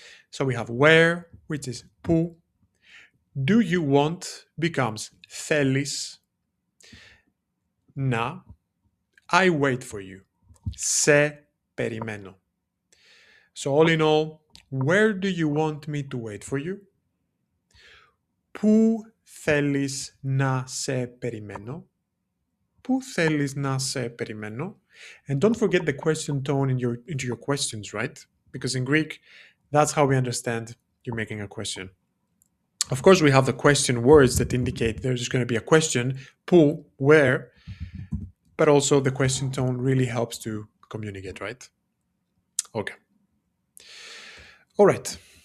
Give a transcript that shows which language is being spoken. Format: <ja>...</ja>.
<en>So we have where, which is που. Do you want becomes</en> <el>θέλεις να</el> <en>I wait for you.</en> <el>Σε περιμένω.</el> <en>So all in all, where do you want me to wait for you?</en> <el>Πού θέλεις να σε περιμένω? Πού θέλεις να σε περιμένω?</el> <en>And don't forget the question tone into your questions, right? Because in Greek, that's how we understand you're making a question. Of course, we have the question words that indicate there's going to be a question, που, where, but also the question tone really helps to communicate, right? Okay. All right.</en>